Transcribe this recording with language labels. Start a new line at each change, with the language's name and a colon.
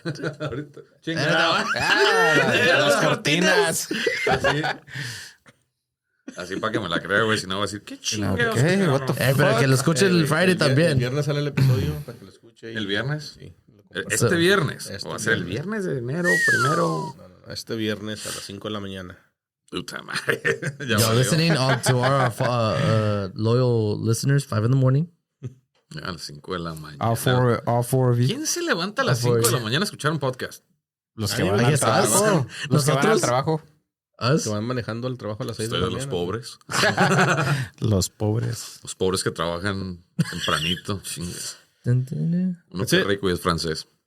Spanish: Las cortinas. Así para que me la crea, güey. Si no va a decir, qué chingados.
English: Okay, what the fuck?
Spanish: Pero que lo escuche el Friday también. El viernes sale el episodio para que lo escuche. ¿El viernes? Sí. Este viernes. ¿O va a ser el viernes de enero primero? No, este viernes a las 5 de la mañana. Puta madre.
English: You're listening to our loyal listeners, 5 a.m.
Spanish: A las 5 de la mañana.
English: All four of you.
Spanish: ¿Quién se levanta a las 5 de la mañana a escuchar un podcast? Los que van al trabajo. Los que van al trabajo. Que van manejando el trabajo a las 6 de la mañana. Los pobres. Los pobres. Los pobres que trabajan tempranito. Uno que es rico y es francés.